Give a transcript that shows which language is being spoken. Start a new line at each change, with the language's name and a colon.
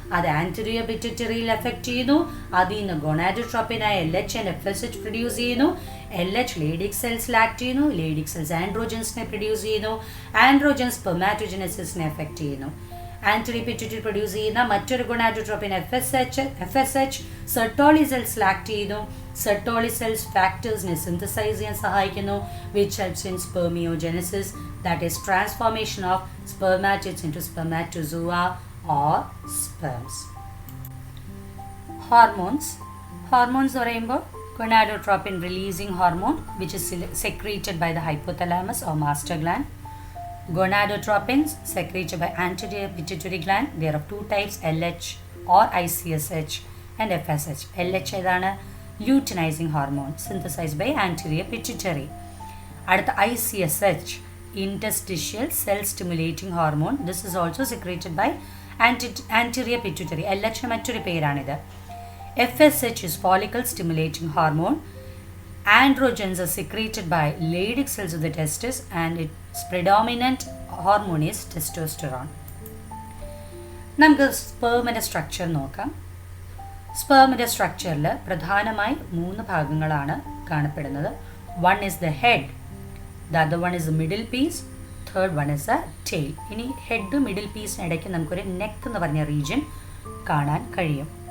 Malayalam: അത് anterior പിറ്റ്യൂട്ടറിയിൽ effect ചെയ്യുന്നു. അതിൽ നിന്ന് ഗൊണാഡോട്രോപ്പിനായ LH ആൻഡ് FSH പ്രൊഡ്യൂസ് ചെയ്യുന്നു. LH ലേഡിക് സെൽസിൽ ആക്ട് ചെയ്യുന്നു. ലേഡിക് സെൽസ് ആൻഡ്രോജൻസിനെ പ്രൊഡ്യൂസ് ചെയ്യുന്നു. ആൻഡ്രോജൻസ് സ്പെർമാറ്റോജനസിസിനെ എഫക്റ്റ് ചെയ്യുന്നു. ആൻറ്റീരിയർ പിറ്റ്യൂട്ടറി പ്രൊഡ്യൂസ് ചെയ്യുന്ന മറ്റൊരു ഗൊണാഡോട്രോപ്പിൻ FSH സെർട്ടോളി സെൽസിൽ ആക്ട് ചെയ്യുന്നു. സെർട്ടോളി സെൽസ് ഫാക്ടേഴ്സിനെ സിന്തസൈസ് ചെയ്യാൻ സഹായിക്കുന്നു,
English: which helps in spermiogenesis, that is transformation of spermatids into spermatozoa or sperms. Hormones
Malayalam: പറയുമ്പോൾ
English: Gonadotropin releasing hormone which is secreted by the hypothalamus or master gland. Gonadotropins secreted by anterior pituitary gland. There are 2 types, LH or ICSH and FSH. LH
Malayalam: ഏതാണ്?
English: Luteinizing hormone synthesized by anterior pituitary.
Malayalam: അടുത്ത
English: ICSH, interstitial cell stimulating hormone. This is also secreted by anterior pituitary.
Malayalam: LH മറ്റൊരു പേരാണിത്.
English: FSH is follicle stimulating hormone. Androgens are secreted by Leydig cells of the testis and its predominant hormone is testosterone.
Malayalam: നമുക്ക് സ്പേമിൻ്റെ structure നോക്കാം. സ്പേമിൻ്റെ സ്ട്രക്ചറിൽ പ്രധാനമായി 3 ഭാഗങ്ങളാണ് കാണപ്പെടുന്നത്.
English: One is the head, the other one is the middle piece, third one is the tail.
Malayalam: ഇനി head middle പീസിനിടയ്ക്ക് നമുക്കൊരു neck എന്ന് പറഞ്ഞ റീജിയൻ കാണാൻ കഴിയും.